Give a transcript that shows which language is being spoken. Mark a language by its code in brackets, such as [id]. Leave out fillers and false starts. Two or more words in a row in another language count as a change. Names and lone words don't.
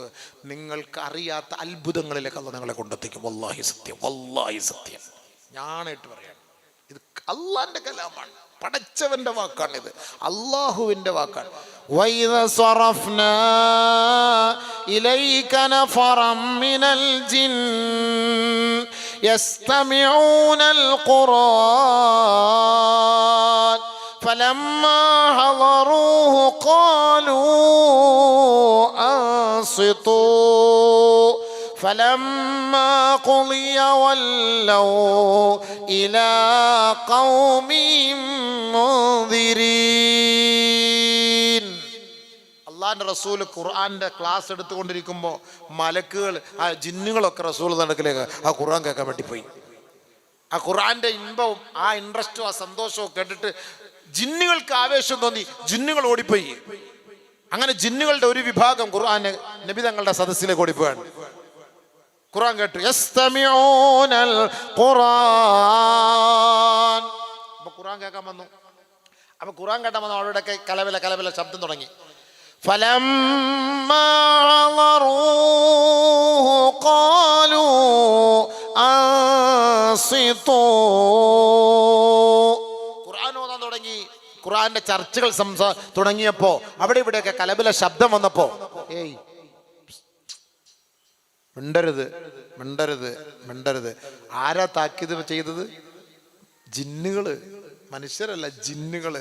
[ml] നിങ്ങൾക്ക് അറിയാത്ത അത്ഭുതങ്ങളിലേക്ക് അള്ളാഹ് നിങ്ങളെ കൊണ്ടെത്തിക്കും. വല്ലാഹി സത്യം, വല്ലാഹി സത്യം. ഞാനായിട്ട് പറയാം, ഇത് അള്ളാന്റെ കലാമാണ്, പടച്ചവന്റെ വാക്കാണിത്, അള്ളാഹുവിന്റെ വാക്കാണ്. [ar] وإذ صرفنا إليك نفرا من الجن يستمعون القرآن فلما حضروه قالوا أنصتوا فلما قضي ولوا إلى قومهم منذرين. [ml] അള്ളാന്റെ റസൂൽ ഖുർആന്റെ ക്ലാസ് എടുത്തുകൊണ്ടിരിക്കുമ്പോൾ മലക്കുകൾ, ആ ജിന്നുകളൊക്കെ റസൂൽ നടക്കിലേക്ക് ആ ഖുർആൻ കേൾക്കാൻ വേണ്ടി പോയി. ആ ഖുർആന്റെ ഇമ്പവും ആ ഇൻട്രസ്റ്റും ആ സന്തോഷവും കേട്ടിട്ട് ജിന്നുകൾക്ക് ആവേശം തോന്നി. ജിന്നുകൾ ഓടിപ്പോയി. അങ്ങനെ ജിന്നുകളുടെ ഒരു വിഭാഗം ഖുർആന് നബി തങ്ങളുടെ സദസ്സിലേക്ക് ഓടിപ്പോയാണ്. ഖുർആൻ കേട്ടു. [ar] يستمعون القرآن. [ml] അപ്പൊ ഖുർആൻ കേൾക്കാൻ വന്നു. അപ്പൊ ഖുർആൻ കേട്ടാൻ വന്നു. അവരുടെയൊക്കെ കലവില ശബ്ദം തുടങ്ങി. [ar] فلما عذروه قالوا أنصتوا. [ml] ഖുർആൻ ഓതാൻ തുടങ്ങി. ഖുർആന്റെ ചർച്ചകൾ തുടങ്ങിയപ്പോ അവിടെ ഇവിടെയൊക്കെ കലബിലെ ശബ്ദം വന്നപ്പോ ഏയ് മിണ്ടരുത് മിണ്ടരുത് മിണ്ടരുത്. ആരാ താക്കീത് ചെയ്തത്? ജിന്നുകള്, മനുഷ്യരല്ല, ജിന്നുകള്.